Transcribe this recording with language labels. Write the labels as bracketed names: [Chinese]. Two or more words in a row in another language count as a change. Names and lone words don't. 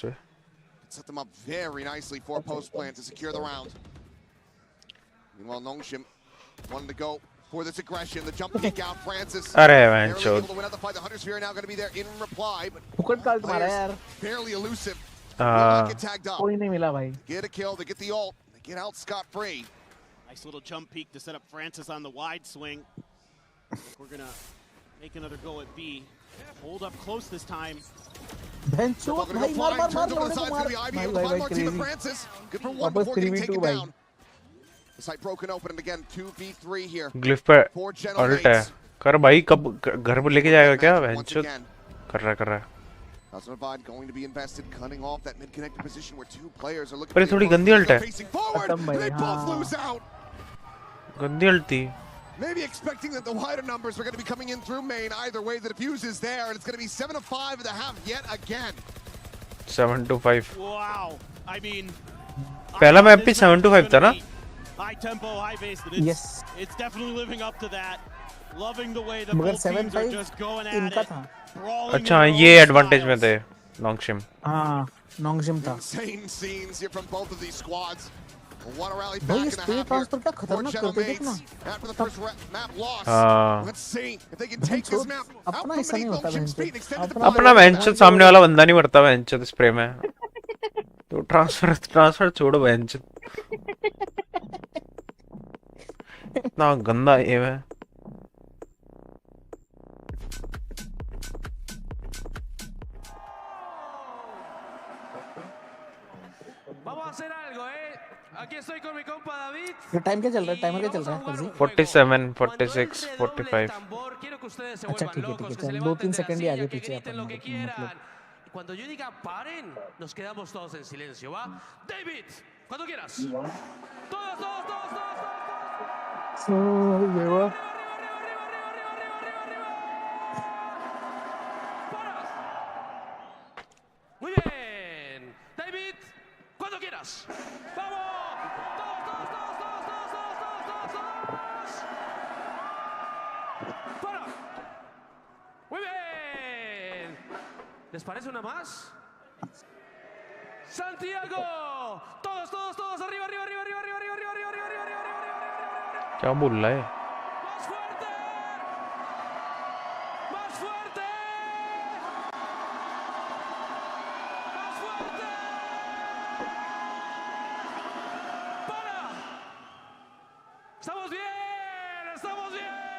[English] Set them up very nicely for post plant to secure the round. Meanwhile, Nongshim wanted to go for this aggression. The jump kick out, Francis. [Hindi] अरे man, [English] able to win out the fight. The Hunter's Fury now going to be there in reply, but barely elusive. Will get tagged up. [Hindi] कोई नहीं मिला भाई. [English] Get a kill. They get the ult. They get out scot-free. Nice little jump peek to set up Francis on the wide swing. We're gonna make another go at B. Hold up close this time. [Hindi] Bencho, भाई मार [English] Francis. Good for one before getting taken down. The site broken open and again 2v3 here. [Hindi] Glyph पे अल्ट है कर भाई कब घर पर लेके जाएगा क्या बेंचो कर रहा है [English] going to be invested, cutting off that mid-connected position where 2 players are looking. [Hindi] पर थोड़ी गंदी अल्ट है [English] They both lose out. [Hindi] गंदी अल्ट थी [English] Maybe expecting that the wider numbers were going to be coming in through main. Either way, the defuse is there, and it's going to be 7-5 at the half yet again. 7-5. Wow. I mean, [Hindi] पहला मैप भी 7-5 था ना? [English] High tempo, high pace. Yes. It's definitely living up to that. Loving the way the [Hindi] मगर [English] both teams are just 7-5 going at [Hindi] इनका [English] it. [Hindi] था. अच्छा ये एडवांटेज में थे नोंगशिम. हाँ नोंगशिम था. [English] Insane scenes here from both of these squads. Want to rally [Hindi] भाई [English] back [Hindi] ये [English] in the [Hindi] स्पीड [English] half [Hindi] ट्रांसफर क्या [English] here. [Hindi] खतरनाक करते देख ना. [English] After the first map loss. Let's see if they can take this map. [Hindi] अपना हिस्सा नहीं होता बेंच. अपना बेंच सामने वाला बंदा नहीं मरता बेंच स्प्रे में. तो ट्रांसफर छोड़ो बेंच. इतना गंदा एम है. [Spanish] Vamos a hacer algo, Aquí estoy con mi compa David. [Hindi] ये टाइम क्या चल रहा है? टाइमर क्या चल रहा है? 47, 46, 45. [Spanish] Quiero que ustedes se [Hindi] अच्छा [Spanish] vuelvan [Hindi] ठीक है [Spanish] locos, que se [Hindi] चल [Spanish] levanten [Hindi] 2-3 [Spanish] de la [Hindi] सेकंड ही आगे [Spanish] silla, que [Hindi] पीछे [Spanish] griten lo que [Hindi] अपन [Spanish] quieran. Cuando yo diga paren, nos quedamos todos en silencio, ¿va? David, cuando quieras. Todos. Muy bien. David, cuando quieras. ¡Vamos! Todos. ¡Para! Muy bien. ¿Les parece una más? Santiago. Todos. Arriba. [Hindi] क्या बोल रहा है? [Spanish] Más fuerte. Estamos bien.